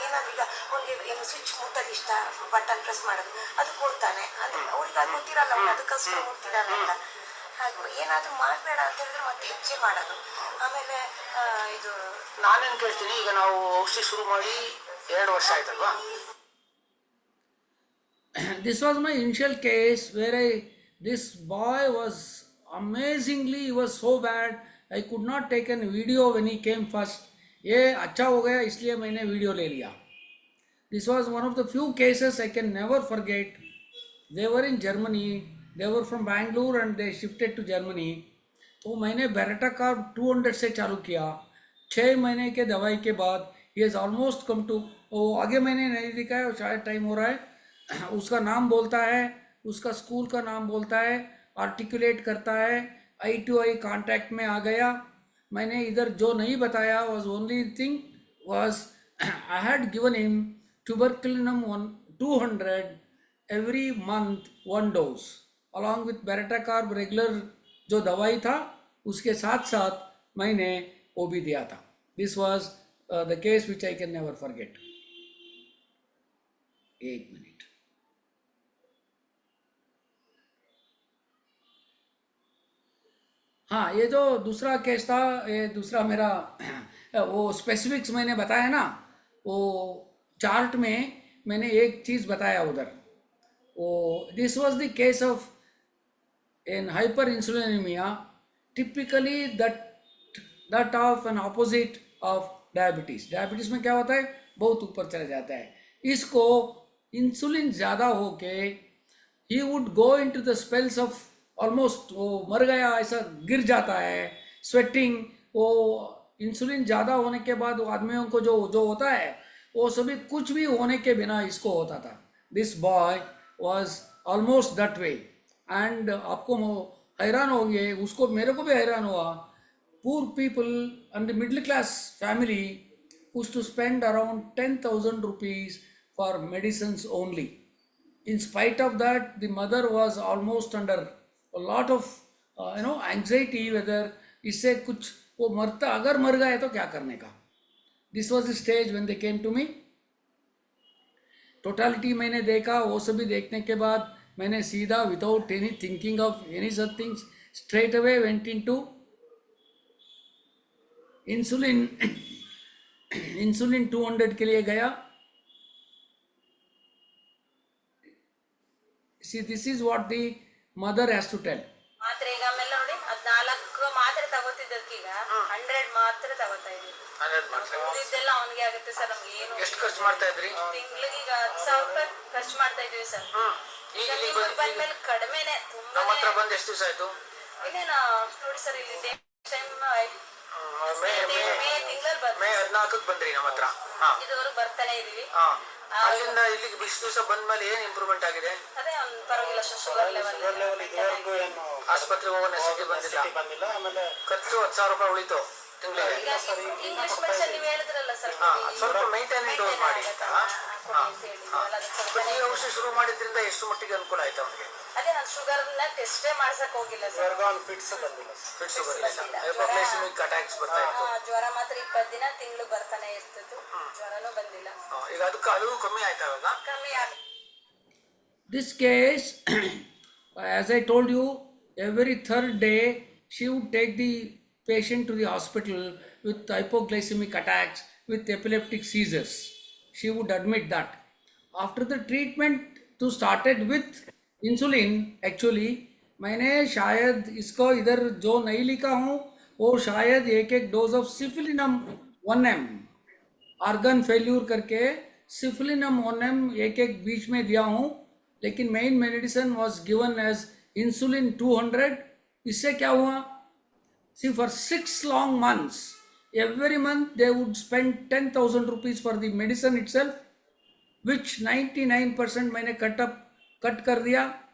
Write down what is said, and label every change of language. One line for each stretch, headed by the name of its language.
Kannada: ಏನಾದ್ರು ಈಗ ಅವ್ನಿಗೆ ಏನು ಸ್ವಿಚ್ ಮುಟ್ಟೋದು ಇಷ್ಟ, ಬಟನ್ ಪ್ರೆಸ್ ಮಾಡೋದು, ಅದಕ್ಕೆ ಓಡ್ತಾನೆ. ಅದು ಅವ್ರಿಗೆ ಅದು ಗೊತ್ತಿರಲ್ಲ, ಅವ್ನು ಅದಕ್ಕೋಸ್ಕರ ಓಡ್ತಿದ್ದಾನೆ ಅಂತ. ಹಾಗೆ ಏನಾದರೂ ಮಾಡಬೇಡ ಅಂತ ಹೇಳಿದ್ರೆ ಮತ್ತೆ ಹೆಚ್ಚೆ ಮಾಡೋದು. ಆಮೇಲೆ ಇದು ನಾನೇನು ಕೇಳ್ತೀನಿ, ಈಗ ನಾವು ಔಷಧಿ ಶುರು ಮಾಡಿ 2 ವರ್ಷ ಆಯ್ತಲ್ವಾ?
English: This was my initial case where this boy was amazingly, he was so bad. I could not take a video when he came first.
Hindi: ये अच्छा हो गया इसलिए मैंने वीडियो ले लिया.
English: This was one of the few cases I can never forget. They were in Germany. They were from Bangalore and they shifted to Germany.
Hindi: तो मैंने बैरेटा का 200 से चालू किया. 6 महीने के दवाई के बाद
English: he has almost come to,
Hindi: वो आगे मैंने नहीं दिखाया, शायद टाइम हो रहा है. उसका नाम बोलता है, उसका स्कूल का नाम बोलता है, आर्टिकुलेट करता है, आई टू आई कांटेक्ट में आ गया. मैंने इधर जो नहीं बताया
English: was only thing was I had given him tuberculinum 200 every month 1 dose along with Beretacarb regular
Hindi: जो दवाई था उसके साथ साथ मैंने वो भी दिया था.
English: This was the case which I can never forget. 1 minute.
Hindi: हाँ, ये जो दूसरा केस था, ये दूसरा मेरा वो स्पेसिफिक्स मैंने बताया ना, वो चार्ट में मैंने एक चीज़ बताया उधर.
English: वो this was the case of in hyperinsulinemia, typically that of an opposite of diabetes.
Hindi: Diabetes में क्या होता है, बहुत ऊपर चला जाता है. इसको इंसुलिन ज़्यादा होके
English: he would go into the spells of
Hindi: almost वो मर गया, ऐसा गिर जाता है, स्वेटिंग। वो इंसुलिन ज़्यादा होने के बाद वो आदमियों को जो जो होता है वो सभी कुछ भी होने के बिना इसको होता था।
English: This boy was almost that way.
Hindi: And आपको हैरान होंगे, उसको मेरे को भी हैरान हुआ।
English: poor people and the middle class family used to spend around 10,000 rupees for medicines only. In spite of that, the mother was almost under a lot of anxiety whether
Hindi: इससे कुछ वो मरता, अगर मर गए तो क्या करने का।
English: This was the stage when they came to me.
Hindi: Totality मैंने देखा। वो सभी देखने के बाद मैंने सीधा
English: Without any thinking of any such things straight away went into insulin.
Hindi: Insulin 200 के लिए गया।
English: See this is what the mother has to tell.
Kannada: ಮಾತ್ರೆ ಈಗ ಆಮೇಲೆ ನೋಡಿ 14 ಮಾತ್ರೆ ತಗೋತಿದ್ದಕ್ಕೀಗ 100 ಮಾತ್ರೆ ತಗೋತಾ ಇದೀವಿ. 100 ಮಾತ್ರೆ ಇದೆಲ್ಲ ಅವನಿಗೆ ಆಗುತ್ತೆ ಸರ್. ನಮ್ಗೆ ಏನು ಎಷ್ಟು ಖರ್ಚು ಮಾಡ್ತಾ ಇದ್ರಿ? ತಿಂಗಳಿಗೆ ಈಗ 10,000 ರೂಪಾಯಿ ಖರ್ಚು ಮಾಡ್ತಾ ಇದೀವಿ ಸರ್. ಈಗ ಈಗ ಬಂದ್ಮೇಲೆ ಕಡಿಮೆನೆ ನಮ್ಮ ತುಂಬಾ. ಹತ್ರ ಬಂದು ಎಷ್ಟು ದಿವಸ ಆಯ್ತು? ಇನ್ನೇನು ನೋಡಿ ಸರ್, ಇಲ್ಲಿ ಟೈಮ್ ಮೇ ತಿಂಗಳಲ್ಲಿ ಮೇ 14ಕ್ಕೆ ಬಂದ್ರಿ ನಮ್ಮ ಹತ್ರ. ಇದುವರೆಗೂ ಬರ್ತಾನೆ ಇದೀವಿ. ಅಲ್ಲಿಂದ ಇಲ್ಲಿಗೆ ಇಷ್ಟು ದಿವಸ ಬಂದ್ಮೇಲೆ ಏನ್ ಇಂಪ್ರೂವ್ಮೆಂಟ್ ಆಗಿದೆ? ಅದೇ ಒಂದು ಪರವಾಗಿಲ್ಲ ಸರ್. ಶುಗರ್ ಲೆವೆಲ್ ಇದುವರೆಗೂ ಏನು ಆಸ್ಪತ್ರೆಗೆ ಹೋಗೋ ನೆಸಿಟಿ ಬಂದಿಲ್ಲ. ಆಮೇಲೆ ಖರ್ಚು 10,000 ರೂಪಾಯಿ ಉಳಿತು ತಿಂಗಳಿಗೆ. ಈಗ ಇಂಗ್ಲಿಷ್ ಮೆಡಿಸಿನ್ ನೀವು ಹೇಳಿದ್ರಲ್ಲ ಸರ್, ಸ್ವಲ್ಪ ಮೈಂಟೈನಿಂಗ್ ಡೋಸ್ ಮಾಡಿ ಅಂತ. ಕೊಡಿ ಈ ಔಷಧಿ ಶುರು ಮಾಡಿದ್ರಿಂದ ಎಷ್ಟು ಮಟ್ಟಿಗೆ ಅನುಕೂಲ ಆಯ್ತು ಅವನಿಗೆ? ಅದೇ ನಾನು ಶುಗರ್ನ ಟೆಸ್ಟೇ ಮಾಡ್ಸಕ್ ಹೋಗಿಲ್ಲ ಸರ್. ಫಿಟ್ಸ್ ಬಂದಿಲ್ಲ. ಫಿಟ್ಸ್ ಬರಲಿಲ್ಲ, ಹೈಪೋಗ್ಲೈಸೆಮಿಕ್ ಅಟ್ಯಾಕ್ಸ್ ಬರ್ತಾ ಇತ್ತು. ಜ್ವರ ಮಾತ್ರ 20 ದಿನ ತಿಂಗಳು ಬರ್ತಾನೆ ಇರ್ತಿತ್ತು. ಜ್ವರನೂ ಬಂದಿಲ್ಲ. ಈಗ ಅದು ಕಮ್ಮಿ ಆಯ್ತಾ ಇವಾಗ? ಕಮ್ಮಿ ಆಗಿ
English: This case, as I told you, every third day she would take the patient to the hospital with hypoglycemic attacks, with epileptic seizures. She would admit that. After the treatment to started with insulin, actually
Hindi: मैंने शायद इसको इधर जो नहीं लिखा हूँ वो शायद एक dose of सिफिलिनम 1M argon failure करके सिफिलिनम 1M एक बीच में दिया हूँ, लेकिन
English: main medicine was given as
Hindi: insulin 200. इससे क्या हुआ?
English: see for 6 long months every month they would spend 10,000 rupees for the medicine itself, which 99%
Hindi: मैंने कट कर दिया।